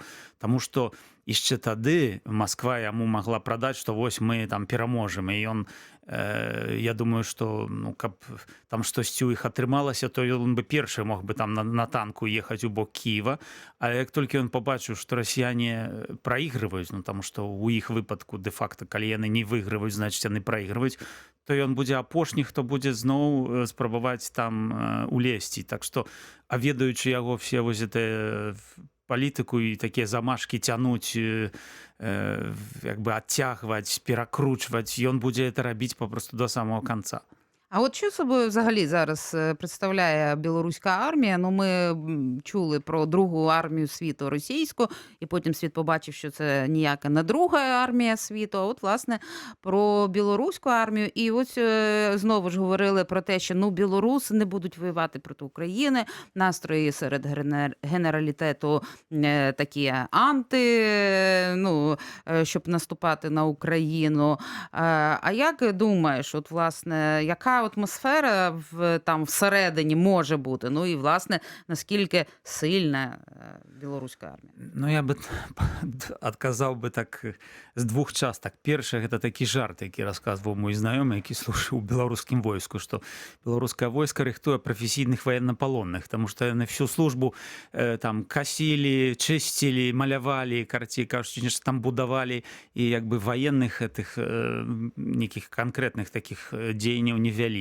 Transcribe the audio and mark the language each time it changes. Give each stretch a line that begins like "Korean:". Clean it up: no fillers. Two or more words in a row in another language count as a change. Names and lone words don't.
Belarusian: Таму што яшчэ тады Масква яму магла прадаць, што вось мы там пераможам, і ён, я думаю, што каб там штосьці ў іх атрымалася, то ён бы першы мог бы там на танку ехаць у бок Кіева, але як толькі ён пабачыў, што расіяне праігрываюць, таму што ў іх выпадку дэ-факта, калі яны не выйгрываюць, значыць яны праігрываюць, то ён будзе апошні, хто будзе зноў спрабаваць там улезці. Так што, а ведаючы яго все вось гэтыя палітыку і такія замашкі цянуць, як бы адцягваць, перакручваць, ён будзе это рабіць папросту до самого канца.
Ukrainian: А от що собою взагалі зараз представляє білоруська армія? Ну, ми чули про другу армію світу російську, і потім світ побачив, що це ніяка не друга армія світу, а от, власне, про білоруську армію. І ось знову ж говорили про те, що білоруси не будуть воювати проти України, настрої серед генералітету такі щоб наступати на Україну. А як думаєш, от, власне, яка атмосфера там всередині може бути? Ну і, власне, наскільки сильна білоруська армія?
Belarusian: Ну, я бы адказаў бы так з двух частак. Першы, гэта такі жарт, які расказваў мой знаёмы, які служыў у беларускім войску, што беларускае войска рыхтуе прафесійных ваеннапалонных, таму што яны всю службу там касілі, чысцілі, малявалі, карцей кажучы, нешта там будавалі, і як бы ваенных гэтых нейкіх канкрэтных такіх дзеянняў не вялі.